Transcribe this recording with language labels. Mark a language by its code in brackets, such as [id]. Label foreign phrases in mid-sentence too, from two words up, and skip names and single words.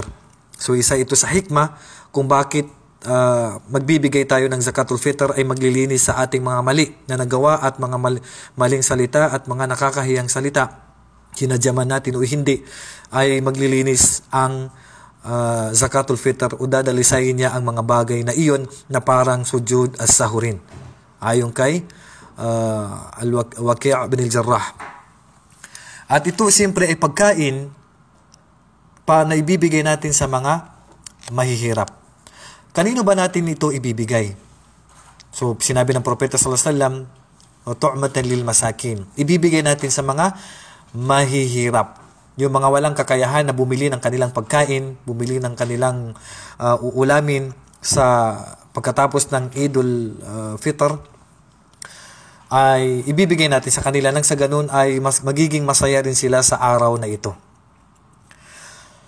[tl] So isa ito sa hikmah kung bakit magbibigay tayo ng [ar] زكاة الفطر, [tl] ay maglilinis sa ating mga mali na nagawa at mga maling salita at mga nakakahiyang salita, kinadyaman natin o hindi, ay maglilinis ang [ar] زكاة الفطر [tl] o dadalisayin niya ang mga bagay na iyon na parang [ar] سجود السهو, [tl] ayon kay Waqi' bin al-Jarrah. At ito siyempre ay pagkain pa na ibibigay natin sa mga mahihirap. Kanino ba natin ito ibibigay? So, sinabi ng propeta [ar] صلى الله عليه وسلم, طعمة للمساكين. [tl] Ibibigay natin sa mga mahihirap. Yung mga walang kakayahan na bumili ng kanilang pagkain, bumili ng kanilang uulamin sa pagkatapos ng Idul Fitr, ay ibibigay natin sa kanila nang sa ganun ay magiging masaya rin sila sa araw na ito.